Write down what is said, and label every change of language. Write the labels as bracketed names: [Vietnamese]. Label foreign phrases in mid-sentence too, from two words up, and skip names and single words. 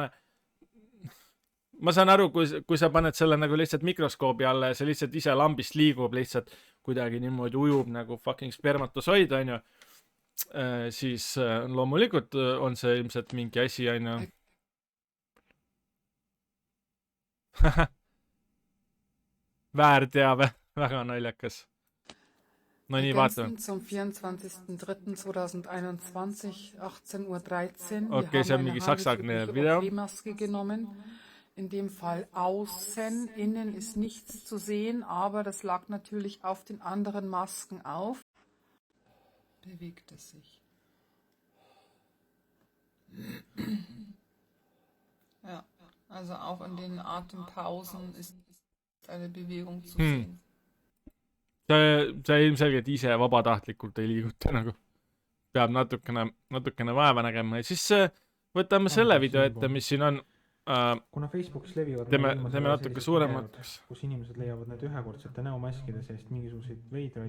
[Estonian] Ma saan aru, kui sa paned selle nagu lihtsalt mikroskoobi alla ja see lihtsalt ise lambist liigub lihtsalt kuidagi niimoodi ujub nagu fucking spermatosoid, on ju, siis loomulikult on see ilmselt mingi asi, on ju. Väärteave, väga naljakas. No nii, vaatame. [German] Zum 24.03.2021, 18:13 Uhr. [Estonian] Okei, see on mingi saksagne video. [German] Genommen. In dem Fall außen, innen ist nichts zu sehen, aber das lag natürlich auf den anderen Masken auf. Bewegt es sich. Ja, also auch in den Atempausen ist eine Bewegung zu sehen. [Estonian] See ilmselgelt ise vabatahtlikult ei liiguta nagu. Peab natukene vaeva nägema ja siis võtame selle video ette, mis siin on. Kuna Facebookis levivad teeme natuke suuremaks, kus inimesed leiavad need ühekordsete näomaskide seest mingisuguseid veidraid.